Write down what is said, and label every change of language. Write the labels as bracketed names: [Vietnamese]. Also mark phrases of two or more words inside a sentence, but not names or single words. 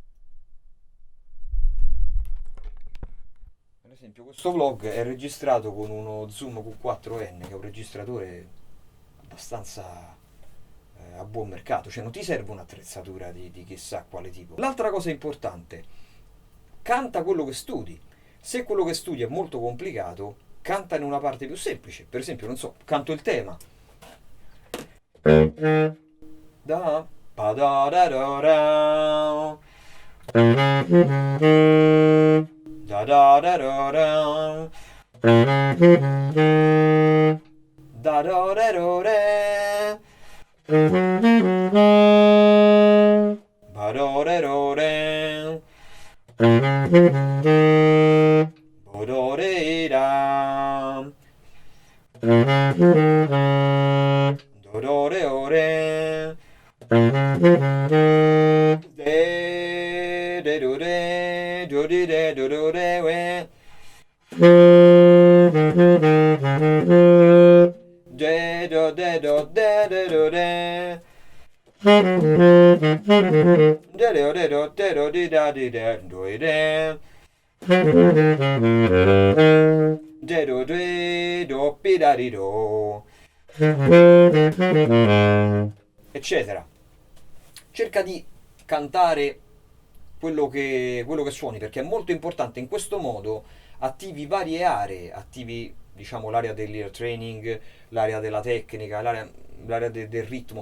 [Italian] Per esempio, questo vlog è registrato con uno Zoom Q4N, che è un registratore abbastanza a buon mercato, cioè non ti serve un'attrezzatura di chissà quale tipo. L'altra cosa importante, canta quello che studi. Se quello che studi è molto complicato, canta in una parte più semplice. Per esempio, non so, canto il tema. Da pa da da da da da da da da da da da da da ba da da da da Bodoreda Dodore ore De de do de do di de do do de we De do de do de de do de De do de do de do di da di de do i de De do de do pi da di do eccetera. Cerca di cantare quello che suoni, perché è molto importante. In questo modo attivi varie aree, attivi, diciamo, l'area dell' [English] ear training, [Italian] l'area della tecnica, l'area del ritmo.